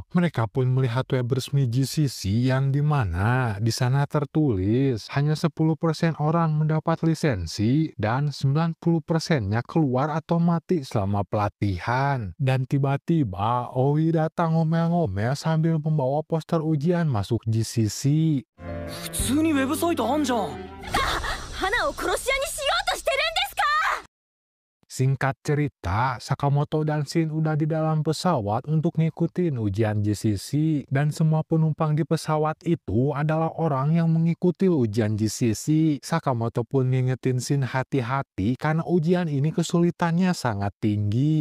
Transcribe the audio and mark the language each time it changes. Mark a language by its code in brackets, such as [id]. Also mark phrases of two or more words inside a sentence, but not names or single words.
[id] Mereka pun melihat web resmi JCC yang dimana di sana tertulis hanya 10% orang mendapat lisensi dan 90%-nya keluar atau mati selama pelatihan. Dan tiba-tiba Oi datang ngomel-ngomel sambil membawa poster ujian masuk JCC. [ja] 普通にウェブサイトあんじゃん。花を殺し屋にしようとしてるんですか。 [id] Singkat cerita, Sakamoto dan Shin udah di dalam pesawat untuk ngikutin ujian JCC. Dan semua penumpang di pesawat itu adalah orang yang mengikuti ujian JCC. Sakamoto pun ngingetin Shin hati-hati karena ujian ini kesulitannya sangat tinggi.